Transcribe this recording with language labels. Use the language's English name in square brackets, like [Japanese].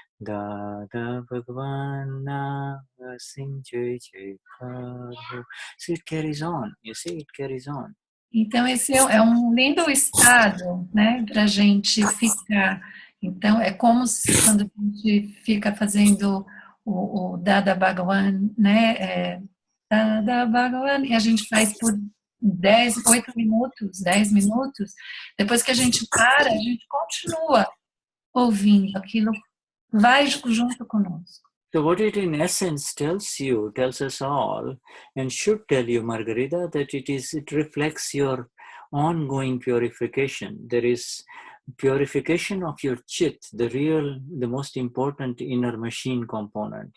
[English] Dada Bhagwan Simjeje Karho. So it carries on, you see, it carries on. [Portuguese] Então esse é um lindo estado, né, para a gente ficar. Então é como se quando a gente fica fazendo o Dada Bhagwan, né? Dada Bhagwan, e a gente faz por 8 minutos, 10 minutos. Depois que a gente para, a gente continua ouvindo, aquilo vai junto conosco. [English] So what it in essence tells us all, and should tell you, Margarita, that it reflects your ongoing purification. There is purification of your chit, the most important inner machine component.